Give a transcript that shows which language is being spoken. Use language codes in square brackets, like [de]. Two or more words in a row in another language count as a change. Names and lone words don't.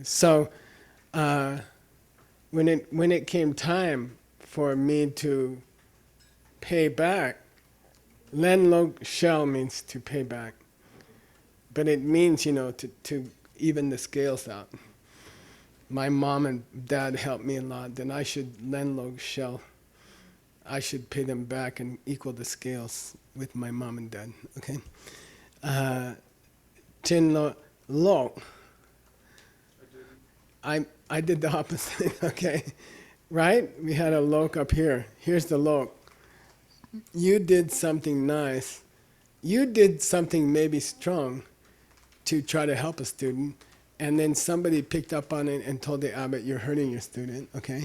[en] So when it came time for me to pay back, [bo] len log shell [en] means to pay back, but it means to even the scales out. My mom and dad helped me a lot, then I should [bo] len log shell. [en] I should pay them back and equal the scales with my mom and dad, okay? [bo] Chin lo. [en] I did the opposite, okay? Right? We had a lok up here. Here's the lok. You did something nice. You did something maybe strong to try to help a student, and then somebody picked up on it and told the abbot, you're hurting your student, okay?